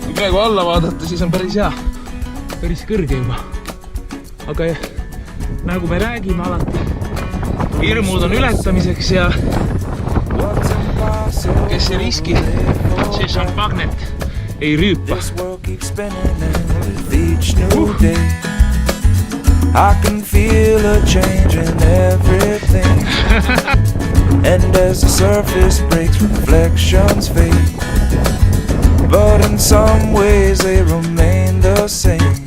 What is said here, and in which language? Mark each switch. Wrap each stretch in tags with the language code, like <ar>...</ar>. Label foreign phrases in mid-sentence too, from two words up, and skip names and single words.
<et>praegu alla vaadata, siis on päris hea. Päris kõrge juba. Aga nagu me räägime alati, hirmud on ületamiseks ja kes ei riski, see šampagnet ei rüüpa.</et> <en>I can feel a change in everything. And as the surface breaks, reflections fade. But in some ways they remain the same.</en>